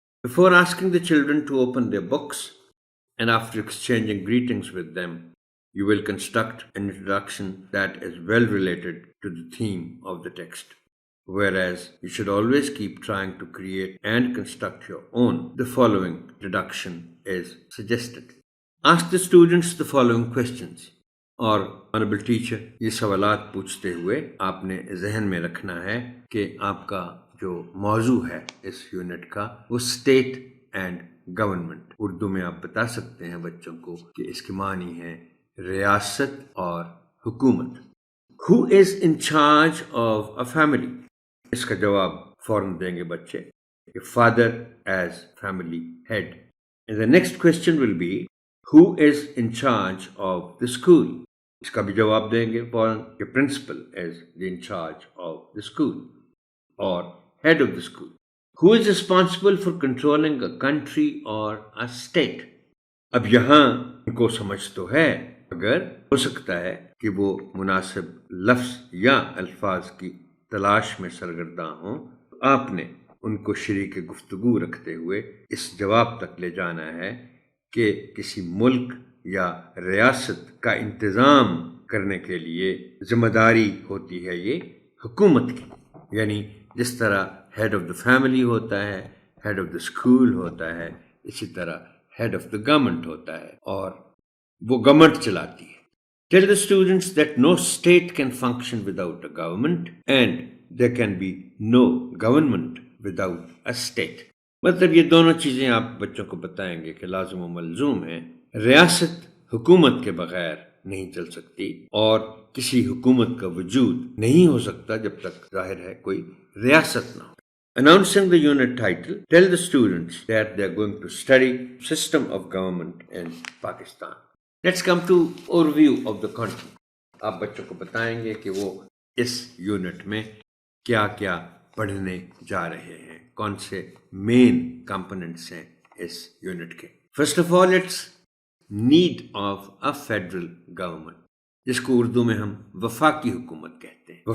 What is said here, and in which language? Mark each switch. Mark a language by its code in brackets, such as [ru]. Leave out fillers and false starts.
[en] Before asking the children to open their books and after exchanging greetings with them, you will construct an introduction that is well related to the theme of the text. Whereas you should always keep trying to create and construct your own, the following introduction is suggested. Ask the students the following questions. [ur] اور [en] honorable teacher [ur] یہ سوالات پوچھتے ہوئے آپ نے ذہن میں رکھنا ہے کہ آپ کا جو موضوع ہے اس یونٹ کا وہ [en] State and government. [ur] اردو میں آپ بتا سکتے ہیں بچوں کو کہ اس کے معنی ہے ریاست اور حکومت. [en] Who is in charge of a family? [ur] اس کا جواب فوراً دیں گے بچے کہ [en] Father is family head. And the next question will be who is in charge of the school? [ur] اس کا بھی جواب دیں گے فوراً کہ [en] Principal is in charge of the school or head of the school. Who is responsible for controlling a country or a state? [ur] اب یہاں ان کو سمجھ تو ہے مگر ہو سکتا ہے کہ وہ مناسب لفظ یا الفاظ کی تلاش میں سرگرداں ہوں. آپ نے ان کو شریک گفتگو رکھتے ہوئے اس جواب تک لے جانا ہے کہ کسی ملک یا ریاست کا انتظام کرنے کے لیے ذمہ داری ہوتی ہے یہ حکومت کی. یعنی جس طرح [en] head of the family [ur] ہوتا ہے، [en] head of the school [ur] ہوتا ہے، اسی طرح [en] head of the government [ur] ہوتا ہے اور وہ گورنمنٹ چلاتی ہے. [en] Tell the students that no state can function without a government and there can be no government without a state. [ur] مطلب یہ دونوں چیزیں آپ بچوں کو بتائیں گے کہ لازم و ملزوم ہیں. ریاست حکومت کے بغیر نہیں چل سکتی اور کسی حکومت کا وجود نہیں ہو سکتا جب تک ظاہر ہے کوئی ریاست نہ ہو. [en] Announcing the unit title, tell the students that they are going to study system of government in Pakistan. Let's come to overview of the content. [ur] آپ بچوں کو بتائیں گے کہ وہ اس یونٹ میں کیا کیا پڑھنے جا رہے ہیں، کون سے مین کمپوننٹس ہیں اس یونٹ کے. [en] first of all it's need of a federal government, [ur] جس کو اردو میں ہم وفاقی حکومت کہتے ہیں.